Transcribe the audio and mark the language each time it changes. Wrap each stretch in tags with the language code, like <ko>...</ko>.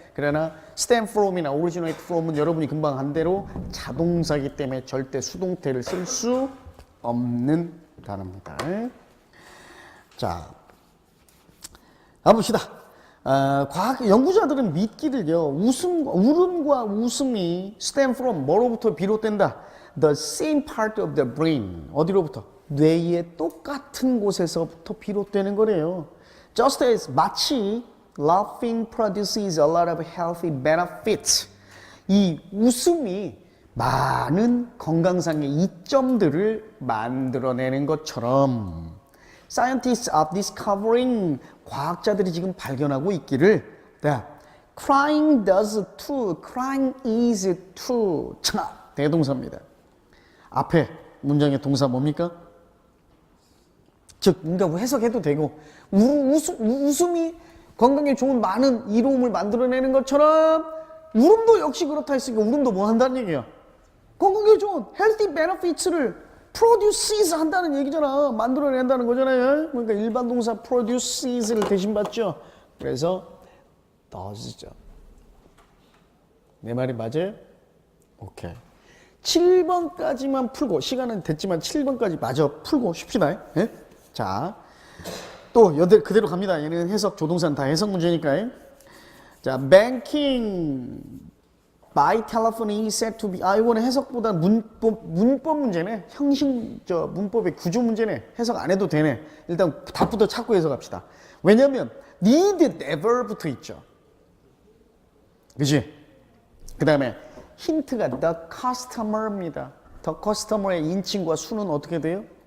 <ko>그러나</ko> <en>stem from</en> <ko>이나</ko> <en>originate from</en> <ko>은 여러분이 금방 한 대로 자동사이기 때문에 절대 수동태를 쓸 수 없는 단어입니다. 자, 가봅시다. 과학 연구자들은 믿기를요. 울음과 웃음이</ko> <en>stem from</en> <ko>뭐로부터 비롯된다.</ko> <en>The same part of the brain.</en> <ko>어디로부터? 뇌의 똑같은 곳에서부터 비롯되는 거래요.</ko> <en>Just as</en> <ko>마치</ko> <en>laughing produces a lot of healthy benefits.</en> <ko>이 웃음이 많은 건강상의 이점들을 만들어내는 것처럼</ko> <en>Scientists are discovering</en> <ko>과학자들이 지금 발견하고 있기를</ko> <en>that crying does too, crying is too.</en> <ko>자, 대동사입니다. 앞에 문장의 동사 뭡니까? 즉, 뭔가 해석해도 되고 웃음이 건강에 좋은 많은 이로움을 만들어내는 것처럼 울음도 역시 그렇다 했으니까 울음도 뭐 한다는 얘기야? 건강에 좋은</ko> <en>healthy benefits</en> <ko>를 produces 한다는 얘기잖아. 만들어낸다는 거잖아요. 그러니까 일반 동사 produces를 대신 받죠. 그래서 does죠. 내 말이 맞아요? 오케이. 7번까지만 풀고 시간은 됐지만 7번까지 마저 풀고 쉽시다. 예? 자, 또 그대로 갑니다. 얘는 해석 조동사는 다 해석 문제니까. 자,</ko> <en>banking by telephone is said to be.</en> <ko>이거는 해석보다 문법 문제네. 문법의 구조 문제네. 해석 안 해도 되네. 일단 답부터 찾고 해석합시다. 왜냐면 need never 붙어 있죠. 그지? 그 다음에 힌트가 the customer입니다. the customer의 인칭과 수는 어떻게 돼요?</ko>